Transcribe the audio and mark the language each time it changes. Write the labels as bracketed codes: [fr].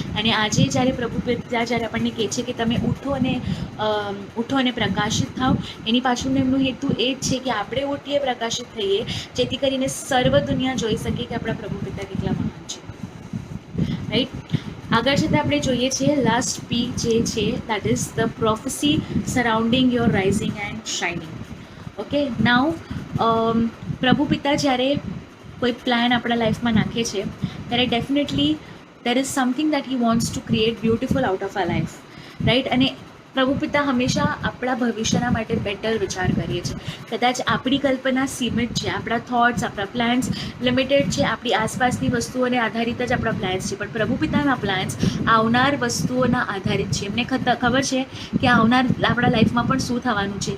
[gu] અને આજે જ્યારે પ્રભુ પિતા જ્યારે આપણને કહે છે કે તમે ઉઠો અને પ્રકાશિત થાઓ, એની પાછળનું એમનું હેતુ એ જ છે કે આપણે ઉઠીએ, પ્રકાશિત થઈએ, જેથી કરીને સર્વ દુનિયા જોઈ શકે કે આપણા પ્રભુ પિતા કેટલા મહાન છે, રાઈટ? આગળ જતાં આપણે જોઈએ છીએ લાસ્ટ પી જે છે, [en] That is the prophecy surrounding your rising and shining. [gu] Okay, નાઉ પ્રભુ પિતા જ્યારે કોઈ પ્લાન આપણા લાઈફમાં નાખે છે ત્યારે definitely [en] there is something that he wants to create beautiful out of our life, right? [gu] અને પ્રભુ પિતા હંમેશા આપણા ભવિષ્યના માટે બેટર વિચાર કરીએ છીએ. કદાચ આપણી કલ્પના સીમિત છે, આપણા થોટ્સ, આપણા પ્લાન્સ લિમિટેડ છે, આપણી આસપાસની વસ્તુઓને આધારિત જ આપણા પ્લાન્સ છે, પણ પ્રભુ પિતાના પ્લાન્સ આવનાર વસ્તુઓના આધારિત છે. એમને ખબર છે કે આવનાર આપણા લાઈફમાં પણ શું થવાનું છે.